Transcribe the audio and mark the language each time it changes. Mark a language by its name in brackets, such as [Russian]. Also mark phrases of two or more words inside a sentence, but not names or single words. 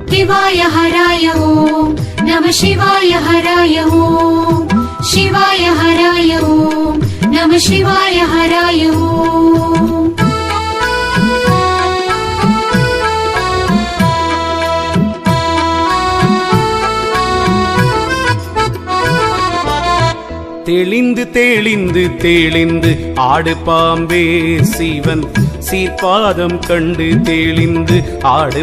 [Sanskrit] शिवाय हराय ओम नमः शिवाय हराय ओम शिवाय हराय ओम नमः शिवाय हराय ओम [Tamil] தெளிந்து தெளிந்து தெளிந்து ஆடு பாம்பே சிவன் சீர்பாதம் கண்டு தெளிந்து ஆடு